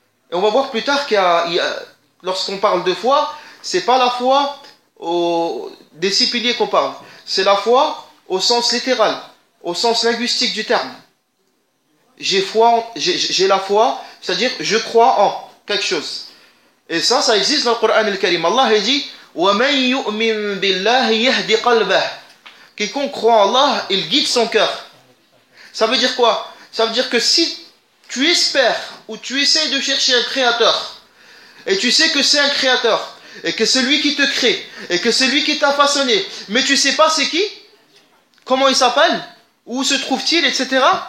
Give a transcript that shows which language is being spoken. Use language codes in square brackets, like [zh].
[fr] Et on va voir plus tard lorsqu'on parle de foi, c'est pas la foi des 6 piliers qu'on parle. C'est la foi au sens littéral, au sens linguistique du terme. J'ai la foi, c'est-à-dire je crois en quelque chose. Et ça existe dans le Coran al-Karim. Allah dit [ar] وَمَنْ يُؤْمِنْ بِاللَّهِ يَهْدِ قَلْبَهِ. [fr] Quiconque croit en Allah, il guide son cœur. Ça veut dire quoi? Ça veut dire que si tu espères ou tu essaies de chercher un créateur, et tu sais que c'est un créateur, et que celui qui te crée, et que celui qui t'a façonné, mais tu sais pas c'est qui, comment il s'appelle, où se trouve-t-il, etc.